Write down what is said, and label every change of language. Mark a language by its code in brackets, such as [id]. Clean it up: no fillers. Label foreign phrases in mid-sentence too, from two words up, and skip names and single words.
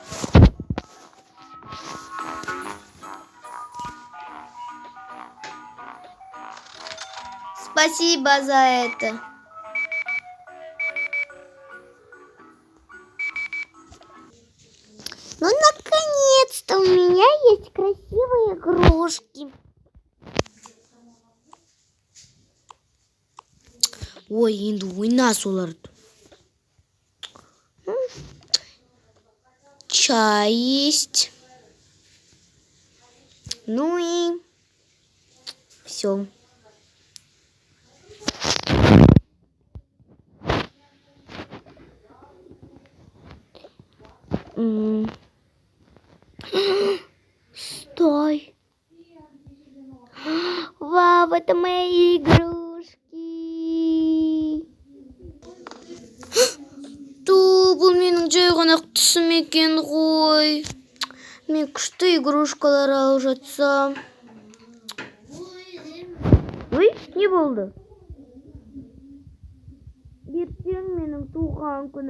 [ru] Спасибо за это. Ну, наконец-то у меня есть красивые игрушки. [kk] Ой, енді ойнас оларды. [ru] Чай есть. Ну и все. Стой. Вау, это мои игрушки. [kk] Бұл менің жай ғана түсім екен ғой. Мен күшті игрушкалар алып жатсам. Ой, не болды? Ертең менің туған күнім.